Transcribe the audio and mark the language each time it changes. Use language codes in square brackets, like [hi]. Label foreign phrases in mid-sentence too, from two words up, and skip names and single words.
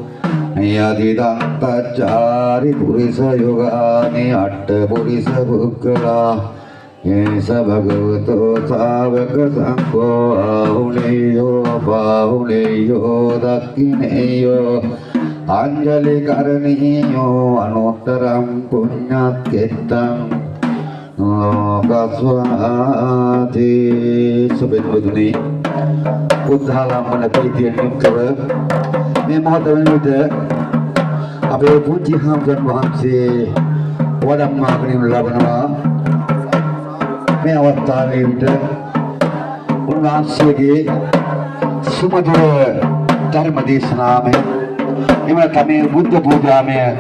[pi] යදිදන්තචාරි පුරිස යෝගානි අට්ඨ පුරිස පුක්ඛලා ඒස භගවතු ශාවක සංඝෝ ආහුනේයෝ බාහුනේයෝ දක්ඛිනේයෝ අංජලි කරණීයෝ අනුත්තරං පුඤ්ඤක්ඛෙත්තං [si] ලෝකස්වාති සුබෙන්වතුනි බුද්ධාලම්බන ප්‍රීතියෙන් යුක්තව මේ මොහොත වෙනුට අපේ පුංචි හාමුදුරන් වහන්සේ වඩම්මාගෙන ලබනවා මේ අවස්ථාවේ විට උන්වහන්සේගේ සුමధుර ධර්ම දේශනාමය එම තමයි බුද්ධ පූජාමය